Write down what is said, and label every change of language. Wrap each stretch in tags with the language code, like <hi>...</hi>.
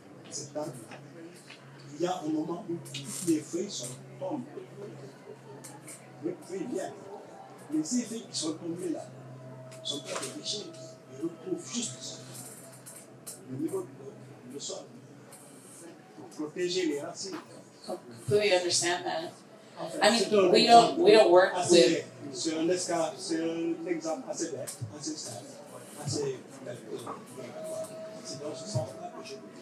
<fr>Cet arbre-là, il y a un moment où toutes les feuilles tombent. Les feuilles viennent. Mais ces feuilles qui sont tombées là ne sont pas des déchets, ils retrouvent juste le niveau du sol pour protéger les racines.</fr> <en>Completely understand that. I mean, we don't work with.</en> <fr>C'est un exemple assez bête, assez simple, assez bête. C'est dans ce sens-là que je veux.</fr>